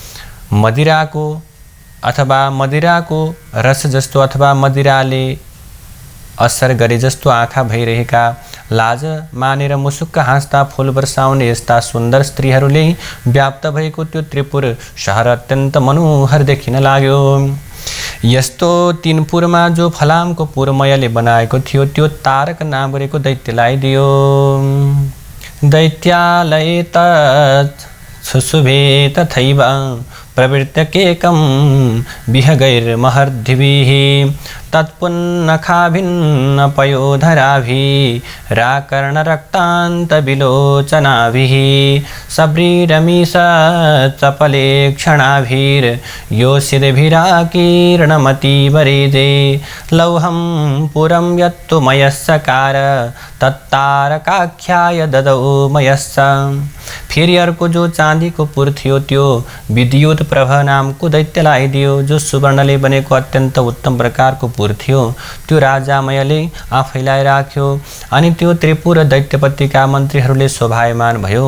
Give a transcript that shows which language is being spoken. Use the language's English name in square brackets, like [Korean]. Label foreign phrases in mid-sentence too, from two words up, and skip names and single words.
[Nepali] मदिराको रस जस्तो अथवा मदिराले असर गरे जस्तो आँखा भइरहेका, लाज मानेर मुसुक्क हाँस्दा फूल वर्षाउने यस्ता सुन्दर स्त्रीहरूले व्याप्त भएको त्यो त्रिपुर शहर अत्यन्त मनोहर देखिन लाग्यो। यस्तो 3 पुरमा जो फलामको पुरमयले बनाएको थियो त्यो तारक नाम गरेको दैत्यलाई दियो। [Sanskrit] दैत्यालय तत् सुशुभे तथैव प्रवृत्तकेकं विहगैर्महर्दिभिः तत्पुन्नखाभिन्नपयोधराभिराकर्णरक्तान्तविलोचनाभिः सब्रीरमीषचपले क्षणाभिर्योषितभिराकीर्णमतिवरेदे लौहं पुरं यत्तु मयस्सकार तत्तारकाख्याय ददौ मयस्स। [Nepali] फेरि अर्को जो चाँदीको पुर थियो त्यो विद्युत प्रभ नामको दैत्यलाई दियो, जो सुवर्णले बनेको अत्यन्त उत्तम प्रकारको त्रिपुर थियो। त्यो राजामयले आफैलाई राख्यो अनि त्यो त्रिपुर दैत्यपतिका मन्त्रीहरूले शोभायमान भयो।